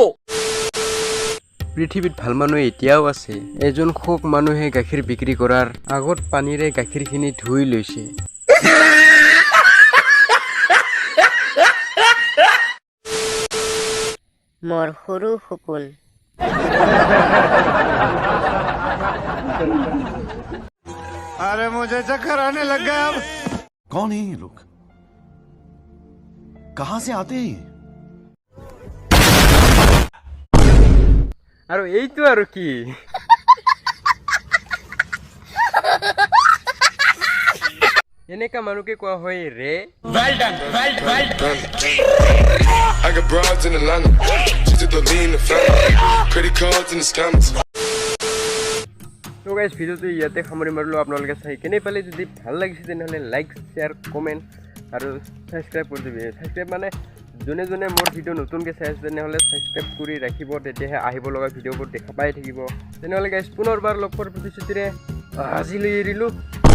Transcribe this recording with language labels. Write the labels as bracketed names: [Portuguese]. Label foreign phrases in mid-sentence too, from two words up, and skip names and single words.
[Assamese] পৃথিৱীত ভাল মানুহ এতিয়াও আছে এজন খুব মানুহে গাখীৰ বিক্ৰী কৰাৰ আগত পানীৰে গাখীৰখিনি ধুই লৈছে মোৰ সৰু সপোন [Hindi] अरे मुझे चक्कर आने लग गया अब कौन है ये लोग कहां से आते हैं [Assamese] আৰু এইটো আৰু কি এনেকা মানুহকে কোৱা হয় ৰে [English] I got broads in Atlanta, just to lean the family, credit cards in the scammers. [Assamese] তো গাইজ ভিডিঅ'টো ইয়াতে সামৰি মাৰিলোঁ আপোনালোকে চাই কেনে পালে যদি ভাল লাগিছে তেনেহ'লে [English] like share comment [Assamese] আৰু ছাবস্ক্ৰাইব কৰি দিবি ছাবস্ক্ৰাইব মানে যোনে যোনে মোৰ ভিডিঅ' নতুনকৈ চাই আছে তেনেহ'লে ছাবস্ক্ৰাইব কৰি ৰাখিব তেতিয়াহে আহিব লগা ভিডিঅ'বোৰ দেখা পাই থাকিব তেনেহ'লে গাইজ পুনৰবাৰ লগ পোৱাৰ প্ৰতিশ্ৰুতিৰে আজিলৈ এৰিলোঁ